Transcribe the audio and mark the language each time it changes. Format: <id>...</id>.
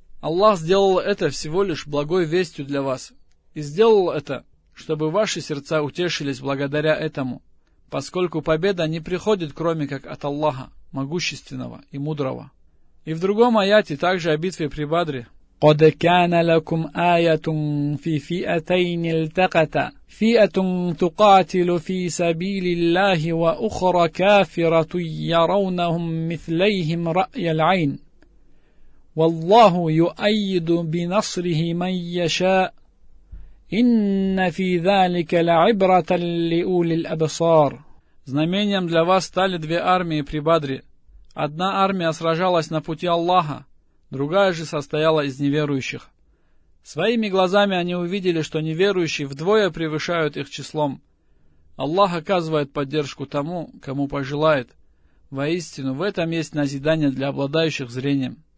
<ru>Аллах сделал это всего лишь благой вестью для вас, и сделал это, чтобы ваши сердца утешились благодаря этому, поскольку победа не приходит, кроме как от Аллаха, могущественного и мудрого. И в другом аяте, также о битве при Бадре:</ru> <ar>قد كان لكم آية في فئتين التقتا فئة تقاتل في سبيل الله وأخرى كافرة يرونهم مثليهم رأي العين والله يؤيد بنصره من يشاء إن في ذلك لعبرة لأولي الأبصار.</ar> <ru>Знамением для вас стали 2 армии при Бадре. Одна армия сражалась на пути Аллаха, другая же состояла из неверующих. Своими глазами они увидели, что неверующие вдвое превышают их числом. Аллах оказывает поддержку тому, кому пожелает. Воистину, в этом есть назидание для обладающих зрением.</ru>